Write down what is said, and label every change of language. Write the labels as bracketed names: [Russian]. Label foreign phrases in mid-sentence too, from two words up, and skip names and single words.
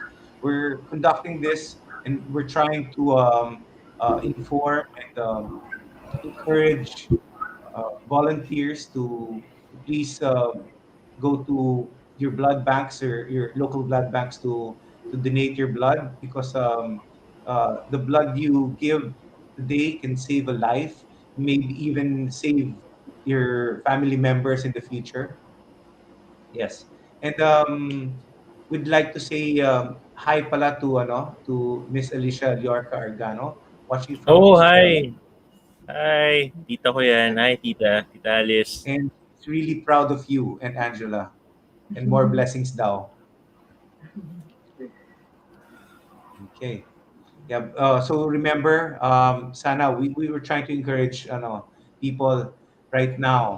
[English] We're conducting this, and we're trying to inform and encourage volunteers to please go to your blood banks or your local blood banks to donate your blood, because the blood you give today can save a life, maybe even save your family members in the future. Yes. And we'd like to say [Filipino] hi pala [English] to Miss Alicia Llorca Argano, watching from Oh, Australia. hi. Hi. [Filipino] Tita ko yan. [English] Hi, [Filipino] tita. Tita Alice. [English] And she's really proud of you and Angela. And more blessings daw. Okay. Yeah. So remember, sana we were trying to encourage people right now.